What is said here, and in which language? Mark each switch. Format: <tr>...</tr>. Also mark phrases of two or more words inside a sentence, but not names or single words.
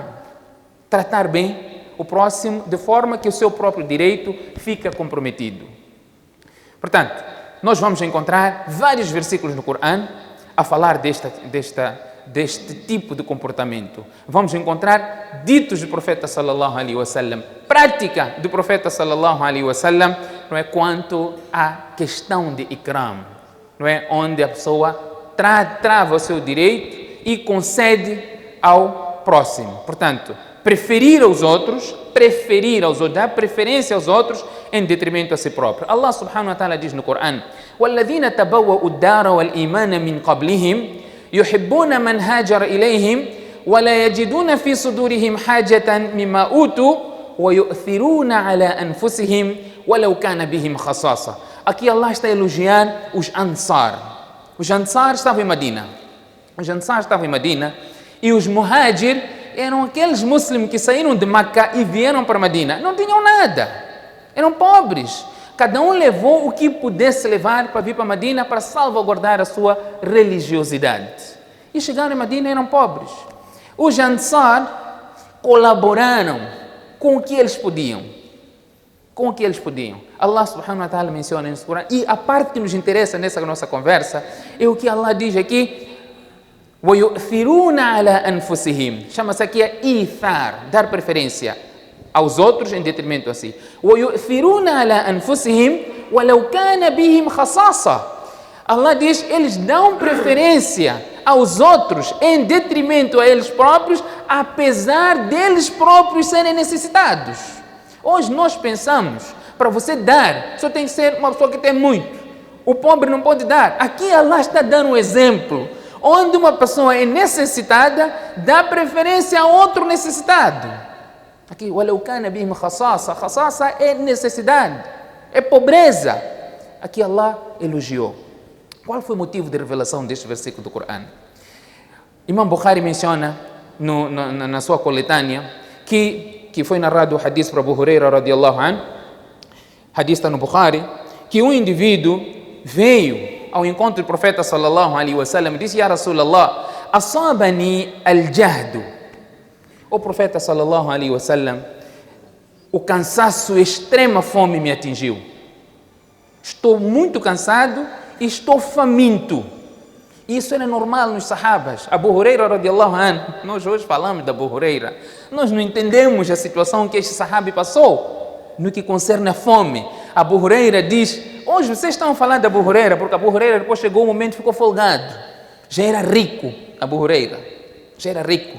<pt>Tratar bem o próximo de forma que o seu próprio direito fica comprometido. Portanto, nós vamos encontrar vários versículos no Corão a falar deste tipo de comportamento. Vamos encontrar ditos do profeta</pt> <ar>صلى الله عليه وسلم,</ar> <pt>prática do profeta</pt> <ar>صلى الله عليه وسلم,</ar> <pt>não é, quanto à questão de ikram, não é, onde a pessoa trava o seu direito e concede ao próximo. Portanto, preferir aos outros, dar preferência aos outros em detrimento a si próprio. Allah</pt> <ar>سبحانه وتعالى</ar> <pt>diz no Corão:</pt> <ar>وَالَّذِينَ تَبَوَّأُوا الدَّارَ وَالْإِيمَانَ مِنْ قَبْلِهِمْ يُحِبُّونَ مَنْ هَاجَرَ إِلَيْهِمْ وَلَا يَجِدُونَ فِي صُدُورِهِمْ حَاجَةً مِمَّا أُوتُوا وَيُؤْثِرُونَ عَلَى أَنفُسِهِمْ وَلَوْ كَانَ بِهِمْ خَصَاصَةٌ.</ar> <pt>Aqui Allah está a elogiar os Ansar. Os Ansar estavam em Medina. E os Muhajir eram aqueles muçulmanos que saíram de Meca e vieram para Medina. Não tinham nada. Eram pobres. Cada um levou o que pudesse levar para vir para Medina para salvaguardar a sua religiosidade. E chegaram em Medina e eram pobres. Os Ansar colaboraram com o que eles podiam. Allah</pt> <ar>سبحانه وتعالى</ar> <pt>menciona isso. E a parte que nos interessa nessa nossa conversa é o que Allah diz aqui:</pt> <ar>وَيُؤْثِرُونَ عَلَى أَنفُسِهِمْ.</ar> <pt>Chama-se aqui a ithar, dar preferência aos outros em detrimento a si.</pt> <ar>وَيُؤْثِرُونَ عَلَى أَنفُسِهِمْ وَلَوْ كَانَ بِهِمْ خَصَاصَةٌ.</ar> <pt>Allah diz, eles dão preferência aos outros em detrimento a eles próprios, apesar deles próprios serem necessitados. Hoje nós pensamos, para você dar, só tem que ser uma pessoa que tem muito. O pobre não pode dar. Aqui Allah está dando um exemplo onde uma pessoa é necessitada, dá preferência a outro necessitado. Aqui,</pt> <ar>وَلَوْ كَانَ بِهِمْ خَصَاصَةٌ.</ar> <pt>Khasasa é necessidade, é pobreza. Aqui Allah elogiou. Qual foi o motivo de revelação deste versículo do Corão? Imam Bukhari menciona na sua coletânea que foi narrado o hadith para Abu Huraira</pt> <ar>رضي الله عنه,</ar> <pt>hadith está no Bukhari, que um indivíduo veio ao encontro do profeta</pt> <ar>صلى الله عليه وسلم</ar> <pt>e disse:</pt> <ar>يا رسول الله أصابني الجهد.</ar> <pt>O profeta</pt> <ar>صلى الله عليه وسلم,</ar> <pt>o cansaço, a extrema fome me atingiu. Estou muito cansado e estou faminto. Isso era normal nos sahabas. Abu Huraira</pt> <ar>رضي الله عنه,</ar> <pt>nós hoje falamos de Abu Huraira, nós não entendemos a situação que este sahabi passou no que concerne a fome. Abu Huraira diz: hoje vocês estão falando de Abu Huraira, porque Abu Huraira depois chegou um momento e ficou folgado. Já era rico, Abu Huraira. Já era rico.</pt>